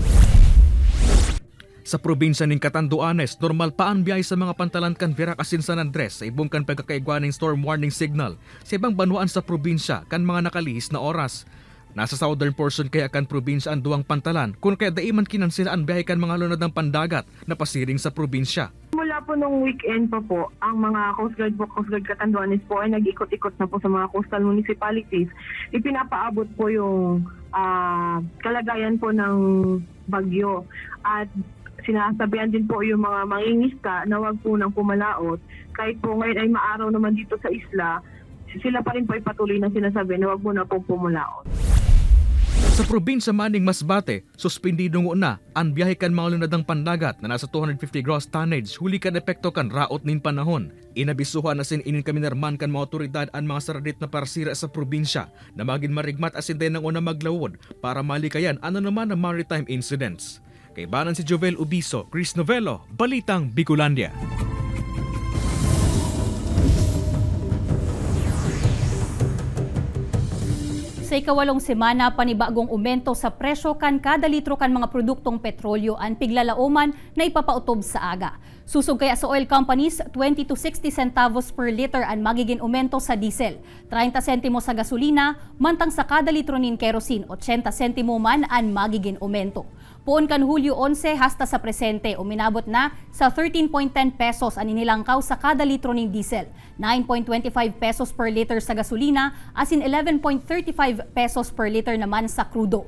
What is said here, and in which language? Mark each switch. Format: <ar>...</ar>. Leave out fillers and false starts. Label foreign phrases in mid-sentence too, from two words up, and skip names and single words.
<bik>Sa probinsya ng Catanduanes, normal pa ang biyay sa mga pantalan kan Virac asin San Andres sa ibong kan pagkakaigwaning</bik> <en>storm warning signal</en> <bik>sa ibang banwaan sa probinsya kan mga nakalihis na oras. Nasa southern portion kaya kan probinsya ang duwang pantalan kung kaya daiman kinansila ang biyahe kan mga lunod ng pandagat na pasiring sa probinsya.</bik> <tl>Mula po nung weekend pa po, ang mga Coast Guard Catanduanes po ay nag-ikot-ikot na po sa mga</tl> <en>coastal municipalities.</en> <tl>Ipinapaabot po yung kalagayan po ng bagyo at sinasabihan din po yung mga mangingisda na wag po nang pumalaot. Kahit po ngayon ay maaraw naman dito sa isla, sila pa rin po ay patuloy na sinasabi na wag po na po pumalaot.</tl> <bik>Sa probinsya maning Masbate, suspendido na ang biyahe kan mga lunadang pandagat na nasa 250</bik> <en>gross tonnage</en> <bik>huli kan epekto kan raot nin panahon. Inabisuhan na sin inin kaminarman kan mga otoridad ang mga saradit na parsira sa probinsya na maging marigmat asin din ng una maglawod para malikayan ano naman ang</bik> <en>maritime incidents.</en> <bik>Kay banan si Jovel Ubiso, Chris Novello, Balitang Bicolandia. Sa ikawalong semana, panibagong umento sa presyo kan kada litro kan mga produktong petrolyo ang piglalauman na ipapautob sa aga. Susog kaya sa</bik> <en>oil companies, 20 to 60 centavos per liter</en> <bik>ang magiging umento sa diesel, 30 sentimo sa gasolina, mantang sa kada litro nin kerosene, 80 sentimo man ang magiging umento. Poon kan Hulyo 11 hasta sa presente, uminabot na sa 13.10 pesos ang inilangkaw sa kada litro ng diesel, 9.25</bik> <en>pesos per liter</en> <bik>sa gasolina, asin 11.35</bik> <en>pesos per liter</en> <bik>naman sa krudo.</bik>